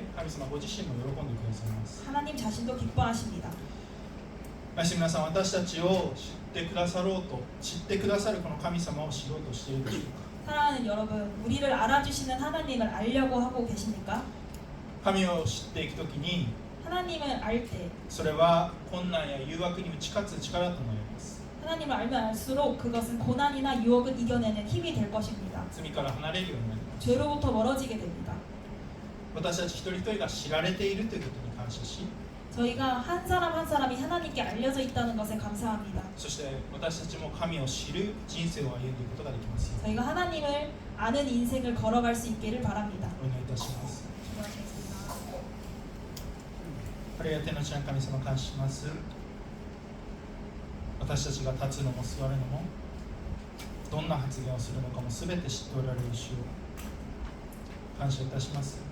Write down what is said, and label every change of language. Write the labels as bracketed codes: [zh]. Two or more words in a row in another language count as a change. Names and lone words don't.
[ja] 神様ご自身も喜んでくださいます。 [ko] 하나님 자신도 기뻐하십니다. [ja] 愛し皆さん、私たちを知ってくださろうと知ってくださるこの神様を知ろうとしているでしょうか。 [ko] 사랑하는 여러분, 우리를 알아주시는 하나님을 알려고 하고 계십니까? [ja] 神を知っていくときに [ko] 하나님을 알 때 [ja] それは困難や誘惑に打ち勝つ力となります。 [ko] 하나님을 알면 알수록 그것은 고난이나 유혹을 이겨내는 힘이 될 것입니다. [ja] 罪から離れるようになります。 [ko] 죄로부터 멀어지게 됩니다. [ja] 私たち一人一人が知られているということに感謝し、 [ko] 저희가 한 사람 한 사람이 하나님께 알려져 있다는 것에 감사합니다. [ja] そして私たちも神を知る人生を歩んでいくことができますように [ko] 저희가 하나님을 아는 인생을 걸어갈 수 있기를 바랍니다. [ja] お願いいたします。 [ko] 기도하겠습니다. [ja] ありがてのちな神様、感謝します。私たちが立つのも座るのもどんな発言をするのかも全て知っておられる主を感謝いたします。